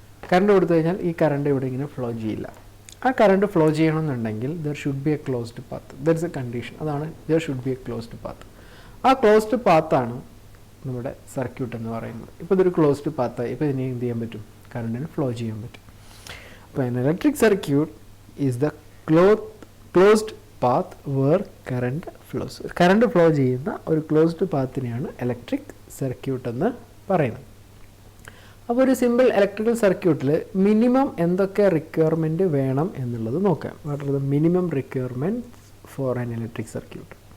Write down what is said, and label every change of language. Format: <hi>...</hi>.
<ml>Current കൊടുത്തു കഴിഞ്ഞാൽ ഈ കറണ്ട് ഇവിടെ ഇങ്ങനെ ഫ്ലോ ചെയ്യില്ല. ആ കറണ്ട് ഫ്ലോ ചെയ്യണമെന്നുണ്ടെങ്കിൽ</ml> <en>There should be a closed path. There is a condition.</en> <ml>അതാണ്</ml> <en>There should be a closed path.</en> <ml>ആ ക്ലോസ്ഡ് പാത്താണ് നമ്മുടെ സർക്യൂട്ട് എന്ന് പറയുന്നത്. ഇപ്പോൾ ഇതൊരു ക്ലോസ്ഡ് പാത്തായി. ഇപ്പോൾ ഇതിനെ എന്ത് ചെയ്യാൻ പറ്റും? കറണ്ടിന് ഫ്ലോ ചെയ്യാൻ പറ്റും. അപ്പോൾ</ml> <en>an electric circuit is the closed path where current flows.</en> <ml>Current flow ചെയ്യുന്ന ഒരു ക്ലോസ്ഡ് പാത്തിനെയാണ് ഇലക്ട്രിക് സർക്യൂട്ട് എന്ന് പറയുന്നത്. അപ്പോൾ ഒരു സിമ്പിൾ ഇലക്ട്രിക്കൽ സർക്യൂട്ടിൽ മിനിമം എന്തൊക്കെ റിക്വയർമെൻറ്റ് വേണം എന്നുള്ളത് നോക്കാം.</ml> <en>What are the minimum requirements for an electric circuit?</en>